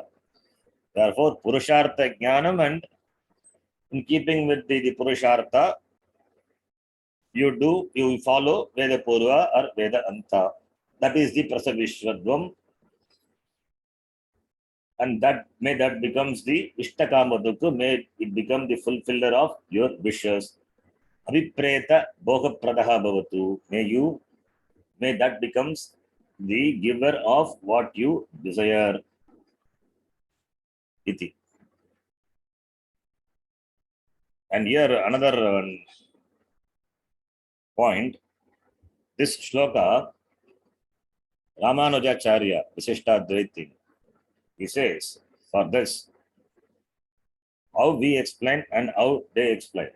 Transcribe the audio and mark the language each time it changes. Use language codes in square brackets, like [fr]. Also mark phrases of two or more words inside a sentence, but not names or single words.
[en] Therefore, [sa] Purushartha Jnanam, [en] and in keeping with the Purushartha, you follow Veda Purva or Veda Anta. That is the Prasavishwadvam. And that becomes the Ishtakamadukku, may it become the fulfiller of your wishes. [sa] Abhipreta Bhogapradaha bhavatu. [en] May that becomes the giver of what you desire. Iti. And here another point. This shloka, Ramanujacharya, Visishtadvaiti, he says, for this, how we explain and how they explain.